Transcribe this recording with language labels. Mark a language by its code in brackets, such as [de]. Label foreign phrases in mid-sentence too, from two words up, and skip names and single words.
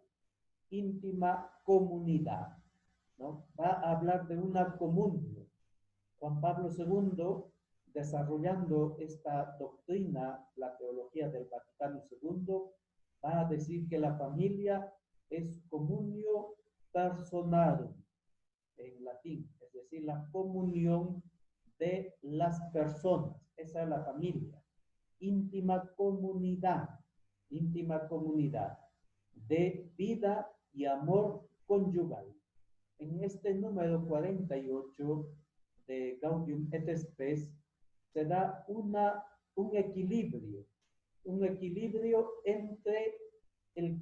[es] Íntima comunidad, ¿no? Va a hablar de una comunión. Juan Pablo II, desarrollando esta doctrina, la teología del Vaticano II, va a decir que la familia es [la] communio personarum, [es] en latín, es decir, la comunión de las personas. Esa es la familia. Íntima comunidad de vida y amor conyugal. En este número 48 de Gaudium et Spes se da un equilibrio entre el